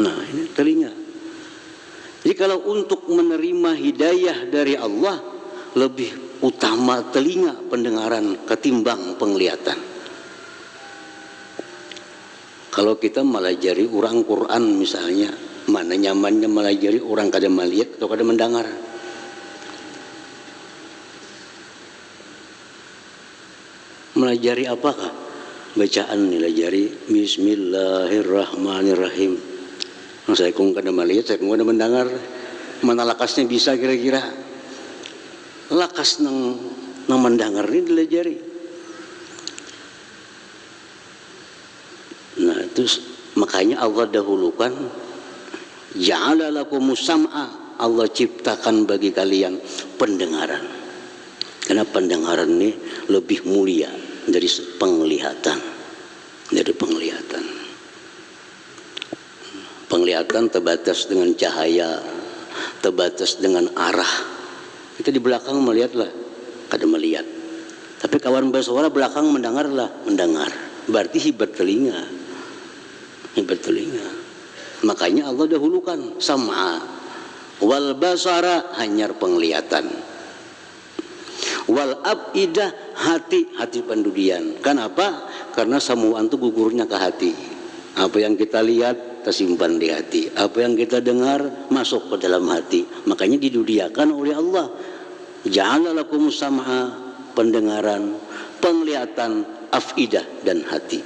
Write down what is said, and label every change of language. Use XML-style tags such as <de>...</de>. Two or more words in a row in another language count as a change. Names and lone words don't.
<id>Nah, ini telinga. Jadi kalau untuk menerima hidayah dari Allah, lebih utama telinga pendengaran ketimbang penglihatan. Kalau kita melajari orang Quran misalnya,</id> <bjn>mana nyamannya melajari orang kada melihat atau kada mendengar? Melajari apakah? Bacaan dilajari Bismillahirrahmanirrahim. Saya kung kada melihat, saya kung kada mendengar. Mana lakasnya bisa kira-kira? Lakas nang mendengar ini dilajari.</bjn> <id>Nah, itu makanya Allah dahulukan</id> <ar>جعل لكم السمع,</ar> <id>Allah ciptakan bagi kalian pendengaran. Karena pendengaran ini lebih mulia dari penglihatan. Dari penglihatan. Penglihatan terbatas dengan cahaya, terbatas dengan arah.</id> <bjn>Kita di belakang melihatlah, kada melihat. Tapi kawan bersuara belakang mendengarlah, mendengar.</bjn> <id>Berarti hebat telinga. Hebat telinga. Makanya Allah dahulukan</id> <ar>السمع والبصر,</ar> <id>hanyar penglihatan.</id> <ar>والأفئدة,</ar> <bjn>hati pendudian.</bjn> <id>Kenapa? Karena samuan itu gugurnya ke hati. Apa yang kita lihat tersimpan di hati, apa yang kita dengar masuk ke dalam hati. Makanya didudiakan oleh Allah.</id> <ar>جعل لكم السمع,</ar> <id>pendengaran, penglihatan, afidah dan hati.</id>